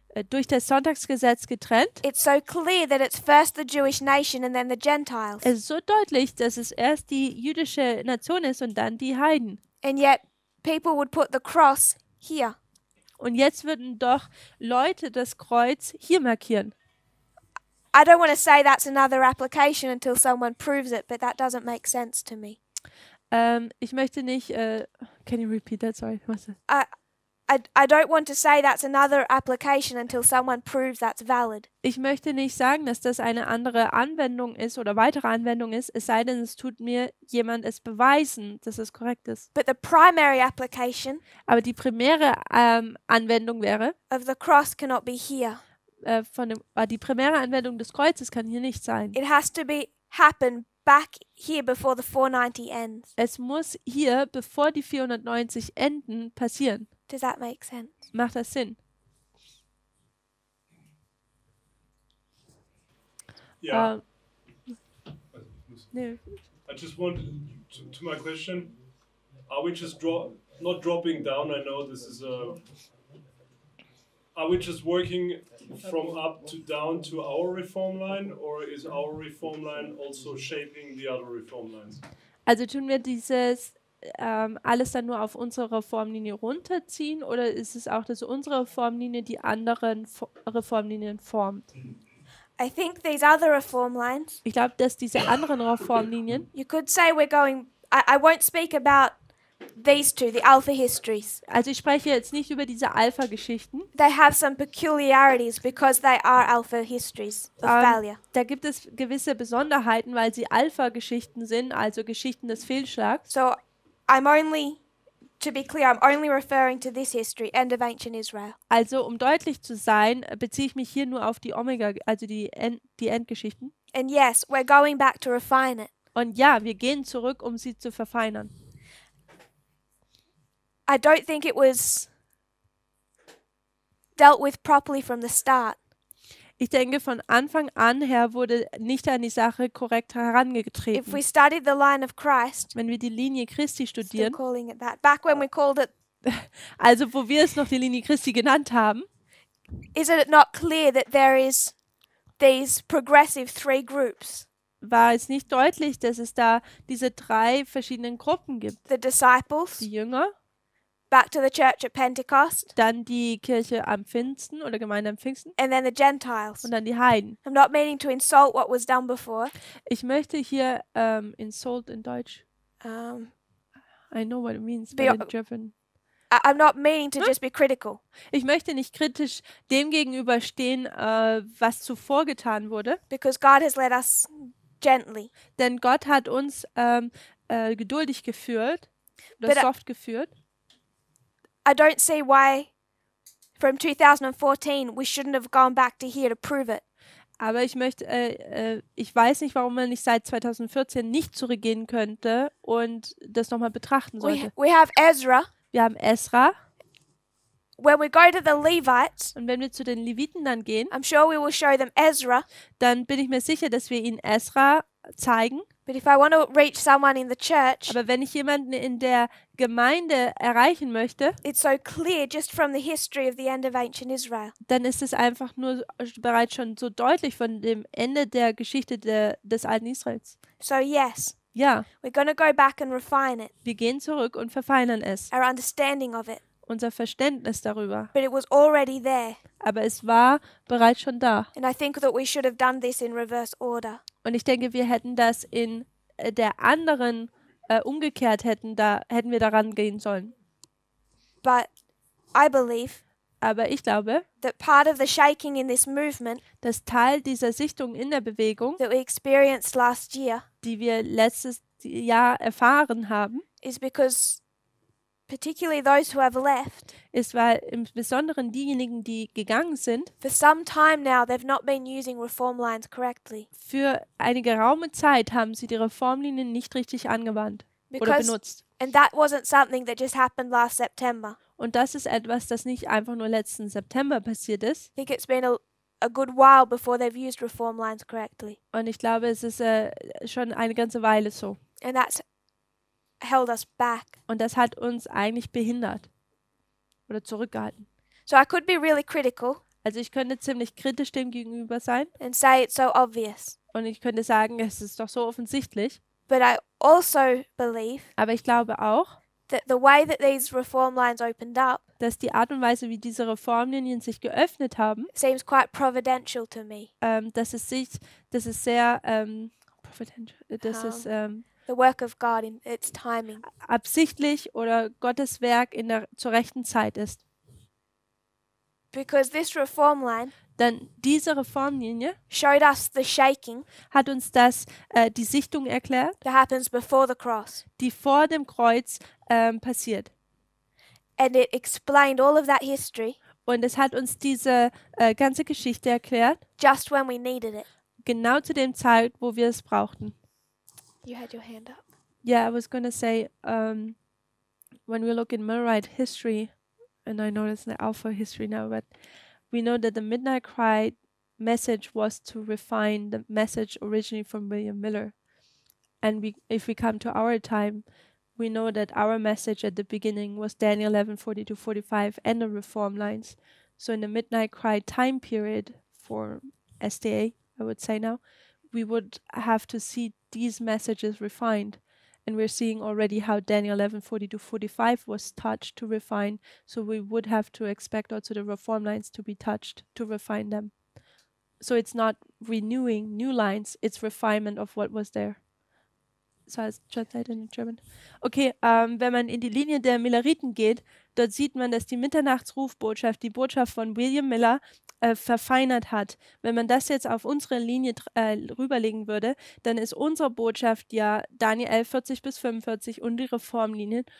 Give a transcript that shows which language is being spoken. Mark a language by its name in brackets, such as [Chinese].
[German] Durch das Sonntagsgesetz getrennt. [English] It's so clear that it's first the Jewish nation and then the Gentiles. [German] Es ist so deutlich, dass es erst die jüdische Nation ist und dann die Heiden. [English] And yet people would put the cross here. [German] Und jetzt würden doch Leute das Kreuz hier markieren. [English] I don't want to say that's another application until someone proves it, but that doesn't make sense to me. [German] Ich möchte nicht. [English] Can you repeat that? Sorry. I don't want to say that's another application until someone proves that's valid. [German] Ich möchte nicht sagen, dass das eine andere Anwendung ist oder weitere Anwendung ist, es sei denn, es tut mir jemand es beweisen, dass es korrekt ist. [English] But the primary application [German] Aber die primäre Anwendung wäre, [English] of the cross cannot be here. [German] Die primäre Anwendung des Kreuzes kann hier nicht sein. [English] It has to be happen back here before the 490 ends. [German] Es muss hier, bevor die 490 enden, passieren. [English] Does that make sense? [German] Macht das Sinn? [English] Yeah. [German] Nee. [English] I just want to my question: are we just not dropping down? I know this is a. Are we just working from up to down to our reform line, or is our reform line also shaping the other reform lines? [German] Also tun wir dieses alles dann nur auf unsere Reformlinie runterziehen oder ist es auch, dass unsere Reformlinie die anderen Reformlinien formt? [English] I think these other reform lines. [German] Ich glaube, dass diese anderen Reformlinien. [English] You could say we're going. I won't speak about these two, the Alpha histories. [German] Also ich spreche jetzt nicht über diese Alpha-Geschichten. [English] They have some peculiarities because they are Alpha histories of failure. [German] Da gibt es gewisse Besonderheiten, weil sie Alpha-Geschichten sind, also Geschichten des Fehlschlags. [English] So I'm only, to be clear, I'm only referring to this history, end of ancient Israel. [German] Also um deutlich zu sein, beziehe ich mich hier nur auf die Omega, also die Endgeschichten. [English] And yes, we're going back to refine it. [German] Und ja, wir gehen zurück, um sie zu verfeinern. [English] I don't think it was dealt with properly from the start. [German] Ich denke, von Anfang an her wurde nicht an die Sache korrekt herangetreten. [English] If we studied the line of Christ, [German] wenn wir die Linie Christi [English] still [German] studieren, [English] calling it that, back when we called it, [German] also wo wir es noch die Linie Christi genannt haben, [English] is it not clear that there is these progressive three groups? [German] war es nicht deutlich, dass es da diese drei verschiedenen Gruppen gibt. [English] The disciples, [German] Die Jünger, [English] back to the church at Pentecost, [German] dann die Kirche am Pfingsten oder Gemeinde am Pfingsten [English] and then the Gentiles. [German] und dann die Heiden. [English] I'm not meaning to insult what was done before. [German] Ich möchte hier insult in Deutsch. [English] I know what it means, but in German. I'm not meaning to just be critical. [German] Ich möchte nicht kritisch dem gegenüberstehen, was zuvor getan wurde. [English] Because God has led us gently. [German] Denn Gott hat uns geduldig geführt oder soft geführt. [English] I don't see why from 2014 we shouldn't have gone back to here to prove it. [German] Aber ich weiß nicht, warum man nicht seit 2014 nicht zurückgehen könnte und das nochmal betrachten sollte. [English] We have Ezra. [German] Wir haben Esra. [English] When we go to the Levites, [German] und wenn wir zu den Leviten dann gehen, [English] I'm sure we will show them Ezra. [German] Dann bin ich mir sicher, dass wir ihnen Esra zeigen. [English] But if I want to reach someone in the church, [German] aber wenn ich jemanden in der Gemeinde erreichen möchte, [English] it's so clear just from the history of the end of ancient Israel. [German] Dann ist es einfach nur bereits schon so deutlich von dem Ende der Geschichte des alten Israels. [English] So yes. [German] Ja. [English] We're going to go back and refine it. [German] Wir gehen zurück und verfeinern es. [English] Our understanding of it. [German] Unser Verständnis darüber. [English] But it was already there. [German] Aber es war bereits schon da. [English] And I think that we should have done this in reverse order. [German] Und ich denke, wir hätten das in der anderen umgekehrt hätten wir daran gehen sollen. [English] But I believe, [German] aber ich glaube, [English] that part of the shaking in this movement, [German] dass Teil dieser Sichtung in der Bewegung, [English] that we experienced last year, [German] die wir letztes Jahr erfahren haben, [English] is because particularly those who have left, [German] ist, weil im Besonderen diejenigen, die gegangen sind, [English] for some time now they've not been using reform lines correctly. [German] Für eine geraume Zeit haben sie die Reformlinien nicht richtig angewandt oder benutzt. [English] And that wasn't something that just happened last September. [German] Und das ist etwas, das nicht einfach nur letzten September passiert ist. [English] I think it's been a good while before they've used reform lines correctly. [German] Und ich glaube, es ist schon eine ganze Weile so. [English] And that's held us back. [German] Und das hat uns eigentlich behindert oder zurückgehalten. [English] So I could be really critical. [German] Also ich könnte ziemlich kritisch dem gegenüber sein. [English] And say it's so obvious. [German] Und ich könnte sagen, es ist doch so offensichtlich. [English] But I also believe, [German] aber ich glaube auch, [English] that the way that these reform lines opened up, [German] dass die Art und Weise, wie diese Reformlinien sich geöffnet haben, [English] seems quite providential to me. [German] Das ist sehr providential, das ist [English] the work of God in its timing. [German] Absichtlich oder Gottes Werk zur rechten Zeit ist. [English] Because this reform line [German] Denn diese Reformlinie [English] showed us the shaking [German] hat uns die Sichtung erklärt, [English] that happens before the cross. [German] die vor dem Kreuz passiert. [English] And it explained all of that history [German] Und es hat uns diese ganze Geschichte erklärt, [English] just when we needed it. [German] genau zu dem Zeit, wo wir es brauchten. [English] You had your hand up. Yeah, I was going to say, when we look in Millerite history, and I know it's the Alpha history now, but we know that the Midnight Cry message was to refine the message originally from William Miller. And if we come to our time, we know that our message at the beginning was Daniel 11:40-45 and the reform lines. So in the Midnight Cry time period for SDA, I would say now, we would have to see these messages refined. And we're seeing already how Daniel 11:40-45 was touched to refine. So we would have to expect also the reform lines to be touched to refine them. So it's not renewing new lines, it's refinement of what was there. So als translated in German. [German] Okay, wenn man in die Linie der Milleriten geht, dort sieht man, dass die Mitternachtsrufbotschaft, die Botschaft von William Miller, verfeinert hat. Wenn man das jetzt auf unsere Linie rüberlegen würde, dann ist unsere Botschaft ja Daniel 11:40-45 und die Reformlinien.